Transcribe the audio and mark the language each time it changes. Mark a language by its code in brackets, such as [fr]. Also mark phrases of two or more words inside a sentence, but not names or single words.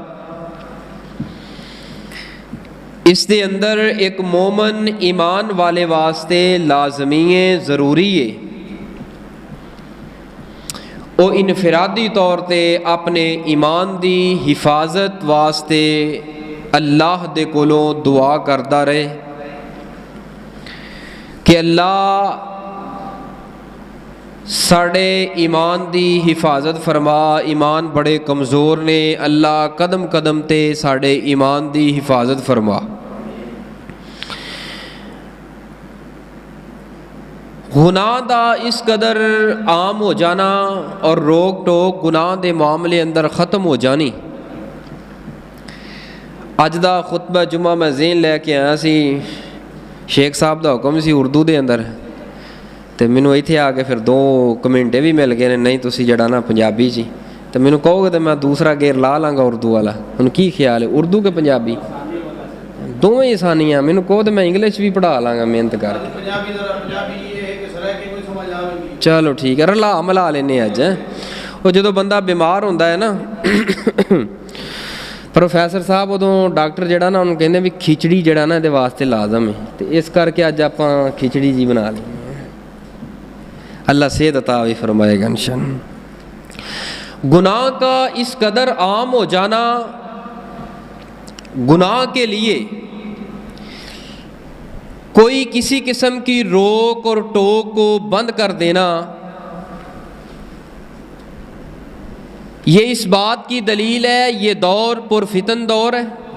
[pa] اس دے اندر ایک مومن ایمان والے واسطے لازمی ہے، ضروری ہے، وہ انفرادی طور تے اپنے ایمان دی حفاظت واسطے اللہ دے کولوں دعا کردا رہے کہ اللہ ساڑے ایمان دی حفاظت فرما، ایمان بڑے کمزور نے، اللہ قدم قدم تے ساڑے ایمان دی حفاظت فرما۔ گناہ دا اس قدر عام ہو جانا اور روک ٹوک گناہ دے معاملے اندر ختم ہو جانی، ਅੱਜ ਦਾ ਖੁਤਬਾ ਜੁਮਾ ਮੈਂ ਜ਼ੇਨ ਲੈ ਕੇ ਆਇਆ ਸੀ, ਸ਼ੇਖ ਸਾਹਿਬ ਦਾ ਹੁਕਮ ਸੀ ਉਰਦੂ ਦੇ ਅੰਦਰ, ਤੇ ਮੈਨੂੰ ਇੱਥੇ ਆ ਕੇ ਫਿਰ 2 ਕਮੈਂਟੇ ਵੀ ਮਿਲ ਗਏ ਨੇ, ਨਹੀਂ ਤੁਸੀਂ ਜਿਹੜਾ ਨਾ ਪੰਜਾਬੀ 'ਚ, ਤੇ ਮੈਨੂੰ ਕਹੋਗੇ ਤਾਂ ਮੈਂ ਦੂਸਰਾ ਗੇਰ ਲਾ ਲਾਂਗਾ ਉਰਦੂ ਵਾਲਾ। ਹੁਣ ਕੀ ਖਿਆਲ ਹੈ, ਉਰਦੂ ਕਿ ਪੰਜਾਬੀ? ਦੋਵੇਂ ਹੀ ਆਸਾਨੀਆਂ। ਮੈਨੂੰ ਕਹੋ ਤਾਂ ਮੈਂ ਇੰਗਲਿਸ਼ ਵੀ ਪੜ੍ਹਾ ਲਾਂਗਾ ਮਿਹਨਤ ਕਰਕੇ। ਚਲੋ ਠੀਕ ਹੈ, ਰਲਾ ਮਿਲਾ ਲੈਨੇ ਅੱਜ। ਉਹ ਜਦੋਂ ਬੰਦਾ ਬਿਮਾਰ ਹੁੰਦਾ ਹੈ ਨਾ ਪ੍ਰੋਫੈਸਰ ਸਾਹਿਬ, ਉਦੋਂ ਡਾਕਟਰ ਜਿਹੜਾ ਨਾ ਉਹਨੂੰ ਕਹਿੰਦੇ ਵੀ ਖਿਚੜੀ ਜਿਹੜਾ ਨਾ ਇਹਦੇ ਵਾਸਤੇ ਲਾਜ਼ਮ ਹੈ, ਤੇ ਇਸ ਕਰਕੇ ਅੱਜ ਆਪਾਂ ਖਿਚੜੀ ਜੀ ਬਣਾ ਲਈ। [ur] اللہ صحت عطا بھی فرمائے گا انشاءاللہ۔ گناہ کا اس قدر عام ہو جانا، گناہ کے لیے کوئی کسی قسم کی روک اور ٹوک کو بند کر دینا، یہ اس بات کی دلیل ہے یہ دور پرفتن دور ہے۔